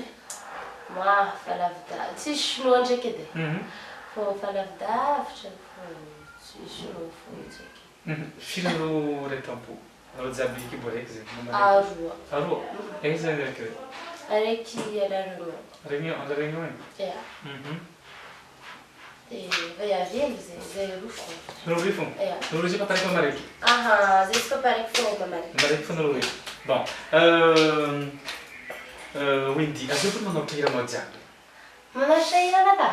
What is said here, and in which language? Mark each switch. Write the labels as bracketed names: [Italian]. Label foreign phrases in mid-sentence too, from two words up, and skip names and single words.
[Malagasy] Fa lavidavitra. Tsisy chinois ndraiky edy e. Fô fa lavidavitra fô tsisy chinois fô ndraiky. Firy anareo ray tampo? Anareo jiaby kibo raiky zegny? Aroa. Aroa? Aiza zany raiky raiky? Araiky ala Réunion. [French] Réunion, à la Réunion hein? [Malagasy] Ia. Dia avelo zay roa fô. Nareo roy fogna? Ia. Nareo zay paparaiky maraiky? Zay tsy paparaiky fô maraiky. Maraiky fogna nareo roy. [French] Bon. [Malagasy] Wendy, azao koa manao hira jiaby? Manatra hira naka?